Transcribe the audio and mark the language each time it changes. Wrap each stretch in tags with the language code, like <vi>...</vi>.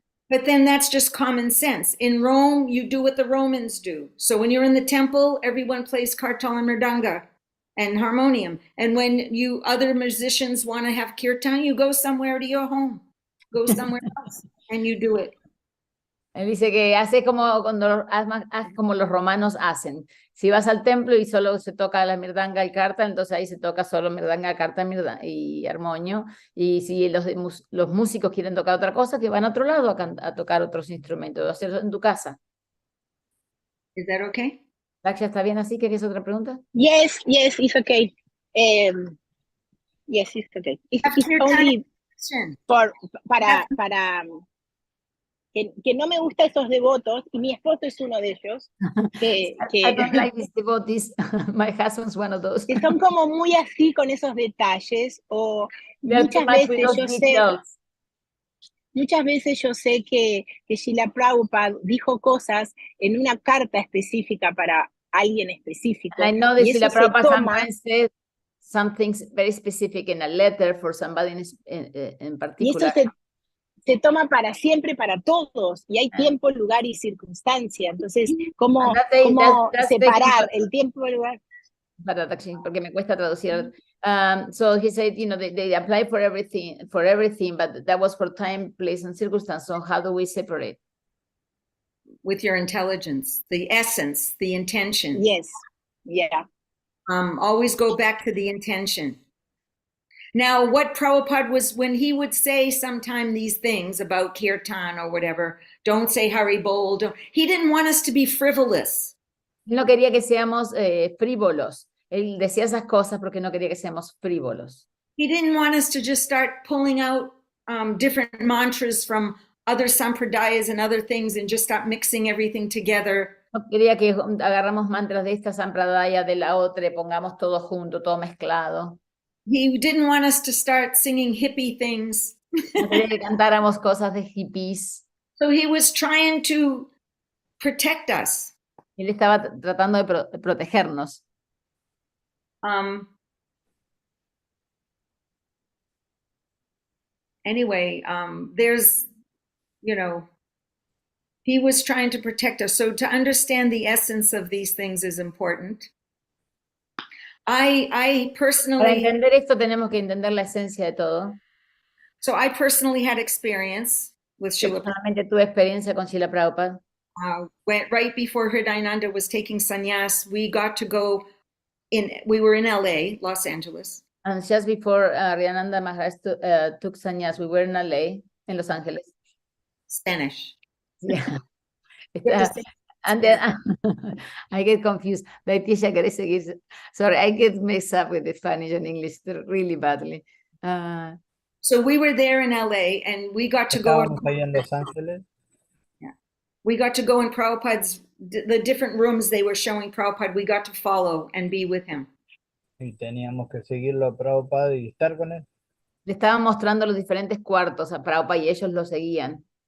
<en>But then that's just common sense. In Rome, you do what the Romans do. So when you're in the temple, everyone plays kartal and mridanga and harmonium. And when you other musicians want to have kirtan, you go somewhere to your home. Go somewhere else and you do it.</en> <es>Él dice que hace como haz como los romanos hacen. Si vas al templo y solo se toca la mirdanga y carta, entonces ahí se toca solo mirdanga, carta y armonio. Y si los músicos quieren tocar otra cosa, que van a otro lado a tocar otros instrumentos, hacerlo en tu casa.</es> <en>Is that okay?</en> <es>¿Daksha, está bien así? ¿Quieres otra pregunta?</es> <en>Yes, it's okay. Yes, it's okay. It's only</en> <es>para que no me gustan esos devotos, y mi esposo es uno de ellos,</es> <en>I don't like these devotees. My husband's one of those.</en> <es>que son como muy así con esos detalles, o</es> <en>They're too much with those details.</en> <es>Muchas veces yo sé que Srila Prabhupada dijo cosas en una carta específica para alguien específico.</es> <en>And I know that</en> <es>y</es> <en>Srila</en> <es>eso se</es> <en>Prabhupada</en> <es>toma,</es> <en>sometimes says something very specific in a letter for somebody in</en> <es>y</es> <en>particular.</en> <es>eso se toma para siempre, para todos, y hay tiempo, lugar y circunstancia. Entonces, ¿cómo separar el tiempo, el lugar? Porque me cuesta traducir.</es> <en>So he said, they apply for everything, but that was for time, place, and circumstance. So how do we separate? With your intelligence, the essence, the intention. Yes, yeah. Always go back to the intention. Now, what Prabhupada was, when he would say sometime these things about kirtan or whatever, don't say Hari Bol, he didn't want us to be frivolous.</en> <es>Él no quería que seamos frívolos. Él decía esas cosas porque no quería que seamos frívolos.</es> <en>He didn't want us to just start pulling out different mantras from other sampradayas and other things and just start mixing everything together.</en> <es>No quería que agarramos mantras de esta sampradaya, de la otra, y pongamos todo junto, todo mezclado.</es> <en>He didn't want us to start singing hippie things.</en> <es>No quería que cantáramos cosas de hippies.</es> <en>So he was trying to protect us.</en> <es>Él estaba tratando de protegernos.</es> <en>Anyway, there's, he was trying to protect us. So to understand the essence of these things is important. I personally...</en> <es>Para entender esto tenemos que entender la esencia de todo.</es> <en>So I personally had experience with Srila Prabhupada.</en> <es>Personalmente tuve experiencia con Srila Prabhupada.</es> <en>Right before Hridayananda was taking sannyas, we got to go we were in LA, Los Angeles. And just before Hridayananda Maharaj took sannyas, we were in LA, in Los Angeles. Spanish. Yeah. And then I get confused. Sorry, I get mixed up with the Spanish and English really badly. So we were there in LA and we got to go.</en> <es>Ahí en Los Ángeles.</es> <en>Yeah. We got to go in Prabhupada's, the different rooms they were showing Prabhupada, we got to follow and be with him.</en> <es>Y teníamos que seguirlo a Prabhupada y estar con él. Le estaban mostrando los diferentes cuartos a Prabhupada y ellos lo seguían.</es>